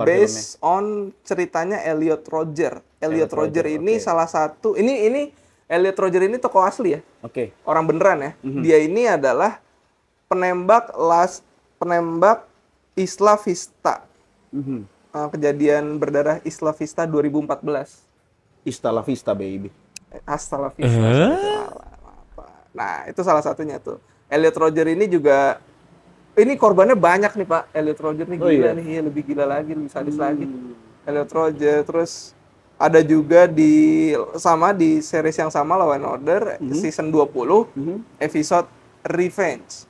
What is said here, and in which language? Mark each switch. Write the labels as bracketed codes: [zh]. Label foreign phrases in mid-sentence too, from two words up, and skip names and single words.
[en] based on [id] ceritanya Elliot Rodger. Elliot Rodger ini oke. salah satu ini Elliot Rodger ini tokoh asli ya. Oke. Orang beneran ya. Dia ini adalah penembak Isla Vista. Mhm. Kejadian berdarah Isla Vista 2014. [es] Hasta la vista, baby. Hasta la vista. [id] Salah. Nah, itu salah satunya tuh. Elliot Rodger ini juga ini korbannya banyak nih Pak. Elliot Rodger nih gila nih, iya, lebih gila lagi, lebih sadis lagi. Elliot Rodger, terus ada juga di series yang sama Law and Order [en] season 20 episode [id] Revenge.